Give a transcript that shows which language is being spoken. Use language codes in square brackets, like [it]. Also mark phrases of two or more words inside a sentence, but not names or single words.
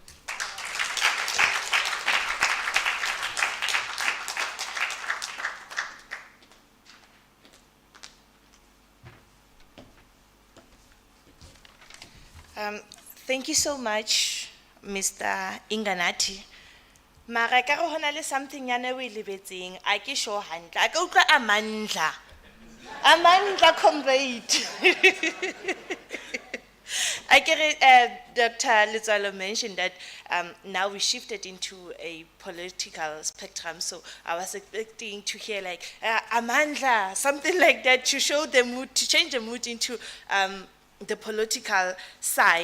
[en] Thank you so much, Mr. Inganati. [st] Mara ka re hona le something yana we lebetseng a ke sure hantle a ka utlwa amandla conveyed. [en] I get Dr. Letswalo mentioned that now we shifted into a political spectrum, so I was expecting to hear like amandla, something like that, to show the mood, to change the mood into the political side.